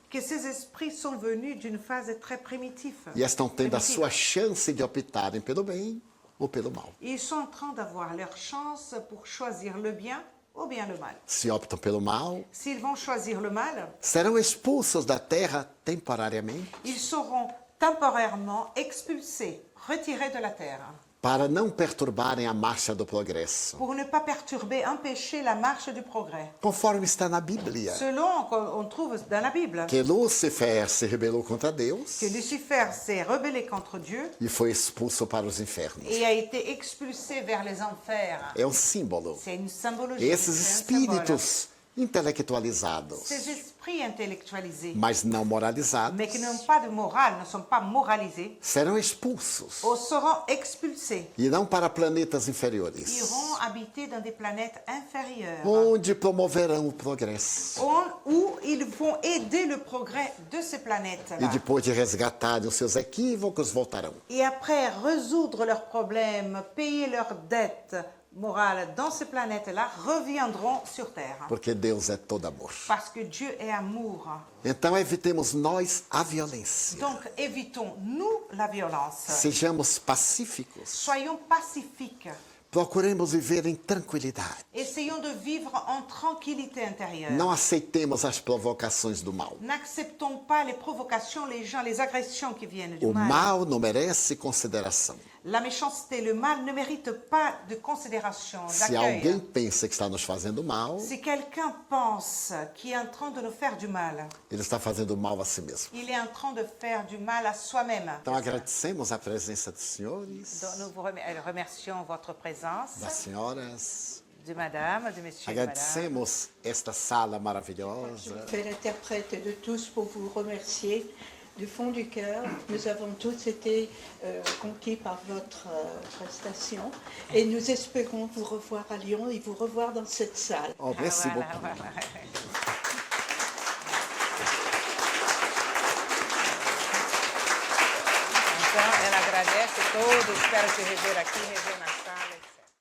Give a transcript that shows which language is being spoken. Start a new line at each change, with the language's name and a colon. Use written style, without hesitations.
French: que ces esprits sont venus d'une phase très primitive.
Portuguese: e estão tendo a sua chance de optarem pelo bem ou pelo mal.
French: Ils sont en train d'avoir leur chance pour choisir le bien ou bien le mal.
Portuguese: Se optam pelo mal,
French: S'ils vont choisir le mal,
Portuguese: serão expulsos da terra temporariamente
French: ils seront temporairement expulsés, retirés de la terre,
Portuguese: para não perturbarem a marcha do progresso,
French: pour ne pas perturber, empêcher la marche du progrès.
Portuguese: conforme está na Bíblia.
French: Selon qu'on trouve dans la Bible,
Portuguese: Que Lúcifer se rebelou contra Deus
French: que Lucifer s'est rebellé contre Dieu
Portuguese: e foi expulso para os infernos.
French: et a été expulsé vers les enfers.
Portuguese: É um símbolo.
French: C'est une symbologie.
Portuguese: Esses
French: c'est un symbole.
Portuguese: espíritos intelectualizados,
French: Ces esprits intellectualisés,
Portuguese: mas não moralizados,
French: mais qui n'ont pas de morale, ne sont pas moralisés,
Portuguese: serão expulsos
French: ou seront expulsés,
Portuguese: e não para planetas inferiores,
French: iront habiter dans des planètes inférieures,
Portuguese: onde promoverão o progresso.
French: où ils vont aider le progrès de ces planètes-là.
Portuguese: E depois de resgatarem os seus equívocos, voltarão.
French: Et après résoudre leurs problèmes, payer leurs dettes morales dans ces planètes-là, reviendront sur Terre.
Portuguese: Porque Deus é todo amor.
French: Parce que Dieu est amour.
Portuguese: Então evitemos nós a violência.
French: Donc évitons, nous, la violence.
Portuguese: Sejamos pacíficos.
French: Soyons pacifiques.
Portuguese: Procuremos viver em tranquilidade.
French: Essayons de vivre en tranquillité intérieure.
Portuguese: Não aceitemos as provocações do mal.
French: N'acceptons pas les provocations, les gens, les agressions qui viennent du
Portuguese: O
French: mal.
Portuguese: mal não merece consideração.
French: La méchanceté, le mal ne mérite pas de considération,
Portuguese: Se
French: d'accueil.
Portuguese: alguém pensa que está nos fazendo mal,
French: Si quelqu'un pense qu'il est en train de nous faire du mal,
Portuguese: ele está fazendo mal a si mesmo.
French: il est en train de faire du mal à soi-même.
Portuguese: Então agradecemos a presença dos senhores,
French: Donc, nous vous remercions votre présence,
Portuguese: das senhoras.
French: de madame, de monsieur et de madame.
Portuguese: Agradecemos esta sala maravilhosa.
French: Je fais l'interprète de tous pour vous remercier du fond du cœur. Nous avons tous été conquis par votre prestation et nous espérons vous revoir à Lyon et vous revoir dans cette salle. Oh, merci Voilà, beaucoup. voilà.
Portuguese: Então, ela agradece a todos, espero te rever aqui, rever na sala, etc.